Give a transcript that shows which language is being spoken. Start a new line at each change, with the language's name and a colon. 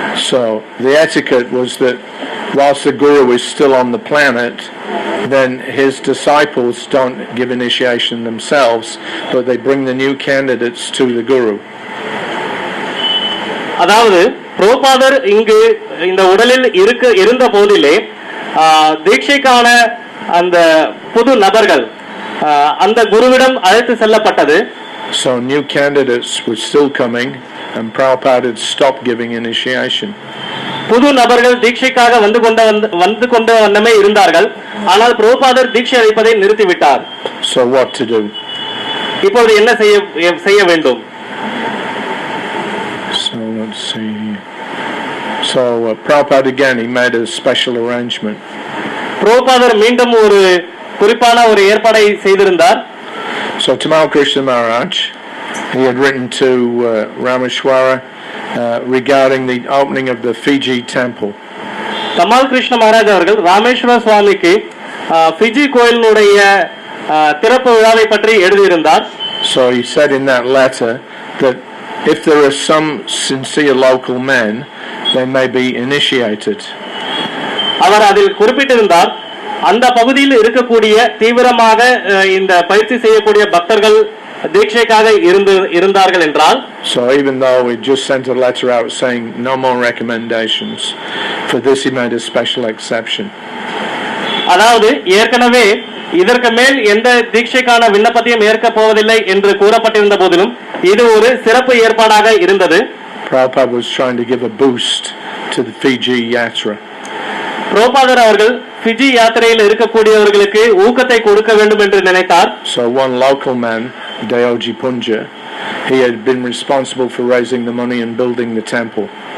English: So the etiquette was that whilst the guru is still on the planet, then his disciples don't give initiation themselves, but they bring the new candidates to the guru.
Tamil: அதாவது பிரபுபாதர் இங்கு இந்த உடலில் இருந்த போதிலே தீட்சைக்கான அந்த புது நபர்கள் அந்த குருவிடம் அழைத்து செல்லப்பட்டது.
English: So new candidates were still coming and Prabhupada had stopped giving initiation.
Tamil: புது நபர்கள் தீட்சைக்காக வந்து கொண்ட வண்ணமே இருந்தார்கள். ஆனால் பிரபுபாதர் தீட்சை அளிப்பதை நிறுத்திவிட்டார்.
English: So what to do?
Tamil: இப்பொழுது என்ன செய்ய வேண்டும்?
English: So let's see. So Prabhupada again, he made a special arrangement.
Tamil: பிரபுபாதர் மீண்டும் ஒரு குறிப்பான ஒரு ஏற்பாடை செய்திருந்தார்.
English: So Tamal Krishna Maharaj, he had written to Rameshwara regarding the opening of the Fiji temple.
Tamil: Tamal Krishna Maharaj அவர்கள் ராமேஸ்வர சுவாமிக்கு ஃபிஜி கோயிலினுடைய திறப்பு விழாவை பற்றி எழுதியிருந்தார்.
English: So he said in that letter that if there are some sincere local men, they may be initiated.
Tamil: அவர் அதில் குறிப்பிட்டிருந்தார், அந்த பகுதியில் இருக்கக்கூடிய தீவிரமாக இந்த பயிற்சி செய்யக்கூடிய பக்தர்கள் தீட்சைக்காக இருந்தார்கள் என்றால்,
English: so even though we just sent a letter out saying no more recommendations, for this he made a special exception.
Tamil: அதாவது ஏற்கனவே இதற்கு மேல் எந்த தீட்சைக்கான விண்ணப்பத்தையும் ஏற்க போவதில்லை என்று கூறப்பட்டிருந்த போதிலும் இது ஒரு சிறப்பு ஏற்பாடாக இருந்தது.
English: Prabhupada was trying to give a boost to the Fiji Yatra.
Tamil: பிரபுபாதர் அவர்கள் ஃபிஜி யாத்திரையில் இருக்கக்கூடியவர்களுக்கு ஊக்கத்தை கொடுக்க வேண்டும் என்று நினைத்தார்.
English: So one local man, Dayoji Punja, he had been responsible for raising the money and building the temple.